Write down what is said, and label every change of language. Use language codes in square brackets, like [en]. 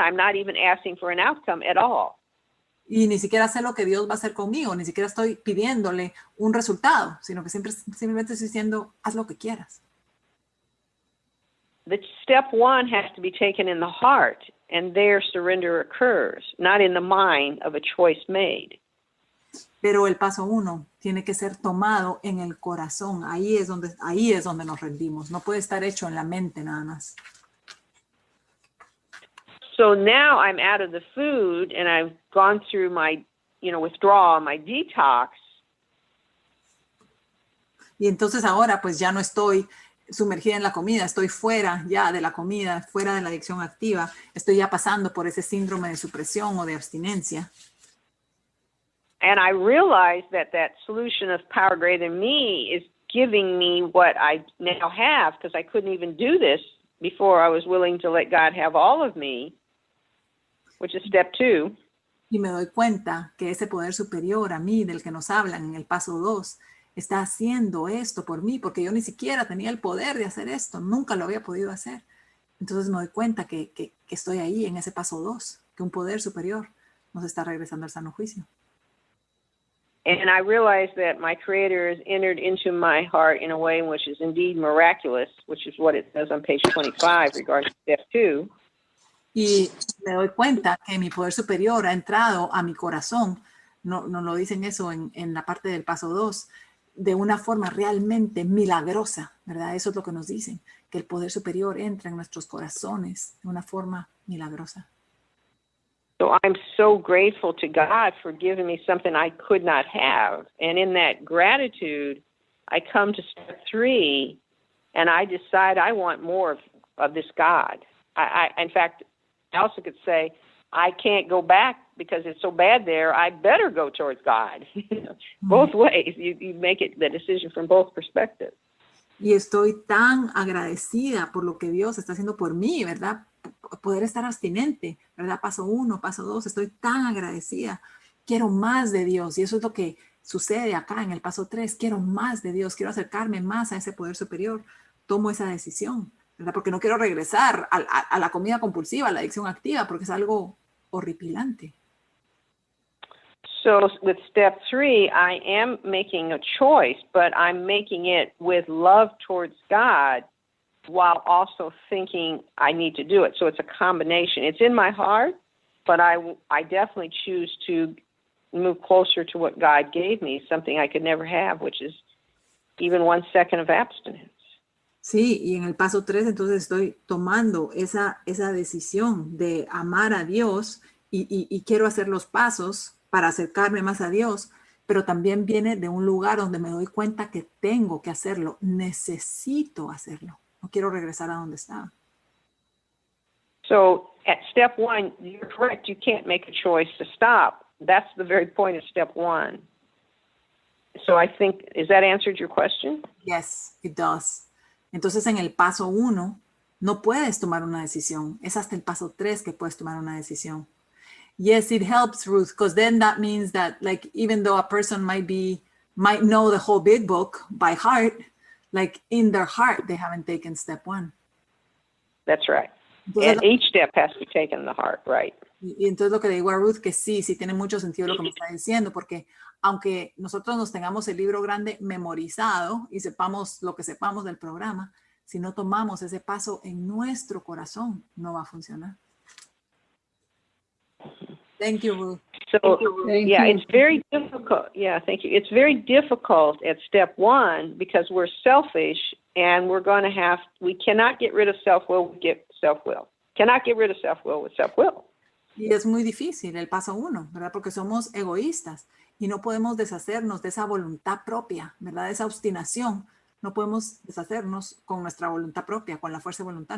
[en] I'm not even asking for an outcome at all. [es] Y ni siquiera sé lo que Dios va a hacer conmigo, ni siquiera estoy pidiéndole un resultado, sino que simplemente estoy diciendo, haz lo que quieras. [en] The step 1 has to be taken in the heart. and there surrender occurs, not in the mind of a choice made. [es] Pero el paso 1 tiene que ser tomado en el corazón. Ahí es donde nos rendimos. No puede estar hecho en la mente nada más. [en] So now I'm out of the food and I've gone through my, withdrawal, my detox. [es] Y entonces ahora pues ya no estoy sumergida en la comida, estoy fuera ya de la comida, fuera de la adicción activa, estoy ya pasando por ese síndrome de supresión o de abstinencia. [en] And I realized that solution of power greater than me is giving me what I now have, because I couldn't even do this before I was willing to let God have all of me, which is step 2. [es] Y me doy cuenta que ese poder superior a mí, del que nos hablan en el paso 2, está haciendo esto por mí, porque yo ni siquiera tenía el poder de hacer esto, nunca lo había podido hacer. Entonces me doy cuenta que estoy ahí en ese paso 2, que un poder superior nos está regresando al sano juicio. [en] And I realized that my Creator has entered into my heart in a way which is indeed miraculous, which is what it says on page 25 regarding step 2. [es] Y me doy cuenta que mi poder superior ha entrado a mi corazón, no lo dicen eso en la parte del paso 2, de una forma realmente milagrosa, ¿verdad? Eso es lo que nos dicen, que el poder superior entra en nuestros corazones de una forma milagrosa. [en] So I'm so grateful to God for giving me something I could not have. And in that gratitude, I come to step 3, and I decide I want more of this God. In fact, I also could say, I can't go back because it's so bad there. I better go towards God. Both ways. You make it the decision from both perspectives. [es] Y estoy tan agradecida por lo que Dios está haciendo por mí, ¿verdad? Poder estar abstinente, ¿verdad? Paso 1, paso 2, estoy tan agradecida. Quiero más de Dios y eso es lo que sucede acá en el paso 3. Quiero más de Dios, quiero acercarme más a ese poder superior. Tomo esa decisión, ¿verdad? Porque no quiero regresar a la comida compulsiva, a la adicción activa, porque es algo horripilante. [en] So with step 3, I am making a choice, but I'm making it with love towards God while also thinking I need to do it. So it's a combination. It's in my heart, but I definitely choose to move closer to what God gave me, something I could never have, which is even 1 second of abstinence. [es] Sí, y en el paso 3 entonces estoy tomando esa decisión de amar a Dios y quiero hacer los pasos para acercarme más a Dios, pero también viene de un lugar donde me doy cuenta que tengo que hacerlo, necesito hacerlo. No quiero regresar a donde estaba. [en] So at step 1, you're correct. You can't make a choice to stop. That's the very point of step 1. So I think, has that answered your question? Yes, it does. [es] Entonces en el paso 1 no puedes tomar una decisión. Es hasta el paso 3 que puedes tomar una decisión. [en] Yes, it helps, Ruth, because then that means that, like, even though a person might know the whole big book by heart, like in their heart, they haven't taken step 1. That's right. [es] Entonces, [en] and each step has to be taken in the heart, right? [es] Y entonces lo que le digo a Ruth, que sí tiene mucho sentido lo que me está diciendo, porque aunque nosotros nos tengamos el libro grande memorizado y sepamos lo que sepamos del programa, si no tomamos ese paso en nuestro corazón, no va a funcionar. [en] Thank you, Ruth. So, Thank yeah, you. it's very difficult. Yeah, thank you. It's very difficult at step 1 because we're selfish and we cannot get rid of self-will with self-will. Cannot get rid of self-will with self-will. [es] Y es muy difícil el paso 1, ¿verdad? Porque somos egoístas y no podemos deshacernos de esa voluntad propia, ¿verdad? De esa obstinación. No podemos deshacernos con nuestra voluntad propia, con la fuerza de voluntad.